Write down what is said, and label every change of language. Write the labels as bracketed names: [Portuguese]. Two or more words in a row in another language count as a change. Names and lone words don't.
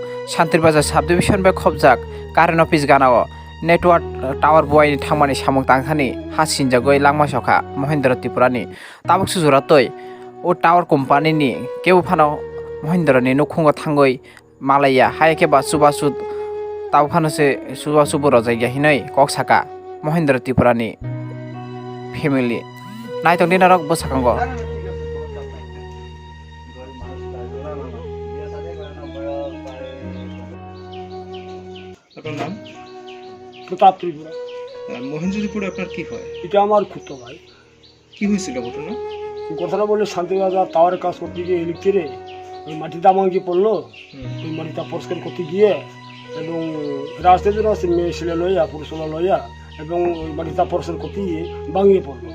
[Kok Borok] Shantir Bazar subdivision by khobjak Karen office ganao [English] network tower [Kok Borok] boy thangmani samung tangthani hasinjagoi langma sokha Mohindra Tripura ni tabuk sujuratoi o [English] tower company [Kok Borok] ni keu phano Mohindra ni nukhungo thangoi malaya haike ba subasud tau phano se subasubur rajaiya hinai kok saka Mohindra Tripura ni family naitong dinarok bosakango [Bangla] আপনার নাম প্রতাপ ত্রিপুরা। মহেন্দ্র ত্রিপুরা আপনার কি হয়? এটা আমার খুঁতো ভাই। কি হয়েছিল ঘটনা? কথাটা বললে শান্তিবাজার টাওয়ারের কাজ করতে গিয়ে ইলেকট্রিকে ওই মাটিটা আমাকে পড়লো, ওই মাটিটা পরিষ্কার করতে গিয়ে এবং রাস্তায় জন্য মেয়ে ছেলে লইয়া পুরুষরা লইয়া এবং ওই মাটিটা পরিষ্কার করতে গিয়ে ভাঙিয়ে পড়লো।